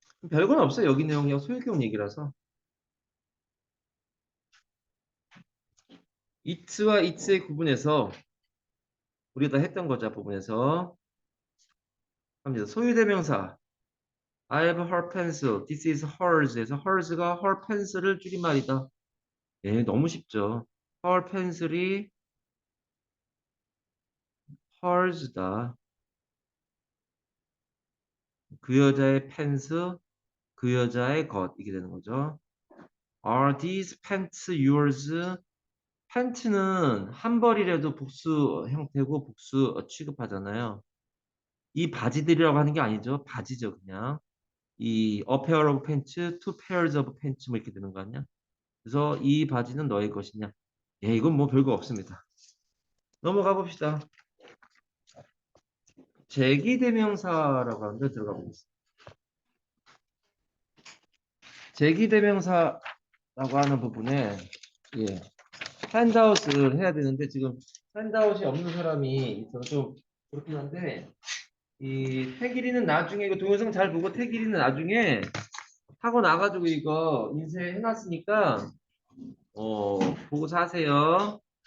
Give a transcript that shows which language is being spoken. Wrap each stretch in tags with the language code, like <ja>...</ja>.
<ko>별건 없어요. 여기 내용이 그냥 소유격 얘기라서. it와 its의 구분에서 우리가 다 했던 거죠. 부분에서 합니다. 소유대명사</ko> <en>I have her pencil. This is hers. 에서 hers가 her pencil을</en> <ko>줄임말이다. 예, 너무 쉽죠. her pencil이 hers다. 그 여자의 펜스, 그 여자의 것 이게 되는 거죠.</ko> <en>Are these pants yours?</en> <ko>팬츠는 한 벌이라도 복수 형태고 복수 취급하잖아요. 이 바지들이라고 하는 게 아니죠. 바지죠, 그냥.</ko> <en>이 a pair of pants, two pairs of pants</en> <ko>뭐 이렇게 되는 거 아니야? 그래서 이 바지는 너의 것이냐? 예, 이건 뭐 별거 없습니다. 넘어가 봅시다. 제기대명사라고 하는데 들어가 보겠습니다. 제기대명사라고 하는 부분에 예, 핸드아웃을 해야 되는데 지금 핸드아웃이 없는 사람이 있어서 좀 그렇긴 한데 이 태길이는 나중에 이거 동영상 잘 보고 태길이는 나중에 하고 나가지고 이거 인쇄해놨으니까 보고 사세요.</ko>